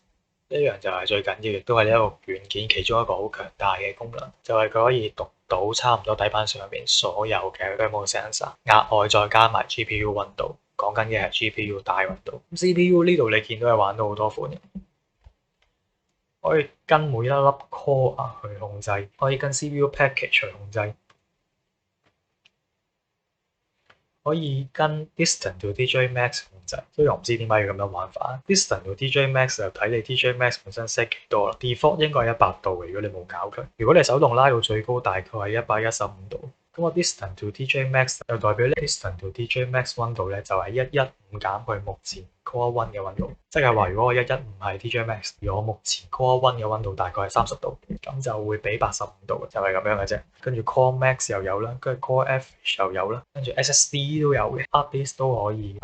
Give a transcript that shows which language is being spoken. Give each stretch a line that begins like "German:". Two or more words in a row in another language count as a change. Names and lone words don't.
Cantonese: 呢樣就係最緊要，亦都係呢一個軟件其中一個好強大嘅功能，就係佢可以讀到差唔多底板上面所有嘅
English: thermal sensor，
Cantonese: 額外再加埋 GPU 溫度，講緊嘅係 GPU 大溫度。CPU 呢度你見到係玩到好多款嘅，可以跟每一粒 core 去控制，可以跟
English: CPU package
Cantonese: 去控制，可以跟
English: distance to DJ max
Cantonese: 控制，所以我唔知點解要咁樣玩法。
English: distance to DJ max
Cantonese: 就睇你
English: DJ max
Cantonese: 本身 set 幾多啦。default 應該係100度嘅，如果你冇搞佢。如果你手動拉到最高，大概係115度。咁個
English: distance to DJ max
Cantonese: 就代表咧
English: distance to DJ max
Cantonese: 溫度咧就係115減佢目前 core 1嘅溫度，即係話如果我115係
English: DJ max，
Cantonese: 而我目前 core 1嘅溫度大概係30度，咁就會俾85度，就係咁樣嘅啫。跟住
English: core max
Cantonese: 又有啦，跟住
English: core average
Cantonese: 又有啦，跟住 SSD 都有嘅 ，
English: hard disk
Cantonese: 都可以。